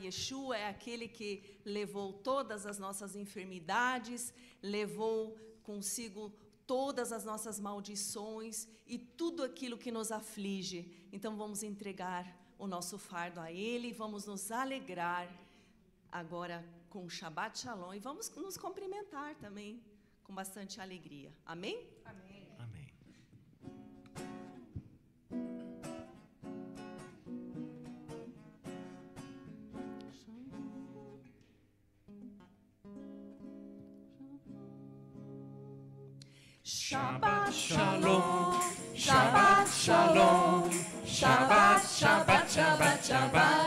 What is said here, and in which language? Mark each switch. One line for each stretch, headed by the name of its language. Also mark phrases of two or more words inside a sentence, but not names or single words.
Portuguese: Yeshua é aquele que levou todas as nossas enfermidades, levou consigo todas as nossas maldições e tudo aquilo que nos aflige. Então vamos entregar o nosso fardo a Ele, vamos nos alegrar agora com o
Hebrew: שבת שלום
Portuguese: e vamos nos cumprimentar também com bastante alegria. Amém? Amém. Amém.
Hebrew: שבת שלום, שבת שלום, שבת, שבת, שבת, שבת